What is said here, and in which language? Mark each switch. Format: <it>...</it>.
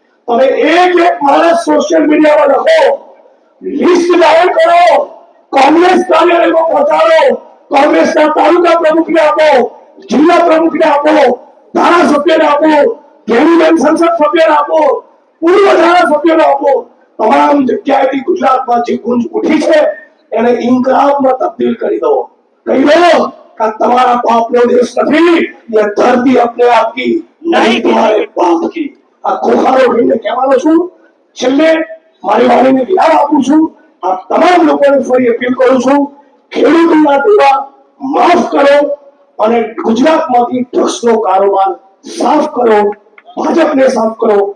<gu>તમે એક માણસ સોશિયલ મીડિયામાં લખો, લિસ્ટ જાહેર કરો, કોંગ્રેસ કાર્યાલયમાં પહોંચાડો, કોંગ્રેસના તાલુકા પ્રમુખને આપો, જિલ્લા પ્રમુખને આપો, ધારાસભ્યને આપો, કેન્દ્રીય સંસદ સભ્યને આપો, પૂર્વ ધારાસભ્યને આપો. તમામ જગ્યાએથી ગુજરાતમાં જે ગુંજ ઉઠી છે એને ઇન્કલાબમાં તબદીલ કરી દો. કહી દો કે તમારા બાપનો દેશ નથી,</gu> <hi>ये धरती अपने आप की नहीं तुम्हारे बाप की.</hi> <gu>આ ખોખારો રહીને કહેવાનો છું. છેલ્લે મારી વાણીને વિરામ આપું છું. આ તમામ લોકોને ફરી અપીલ કરું છું, ખેડૂતોના દેવા માફ કરો અને ગુજરાતમાંથી ડ્રગ્સનો કારોબાર સાફ કરો, ભાજપને સાફ કરો.</gu>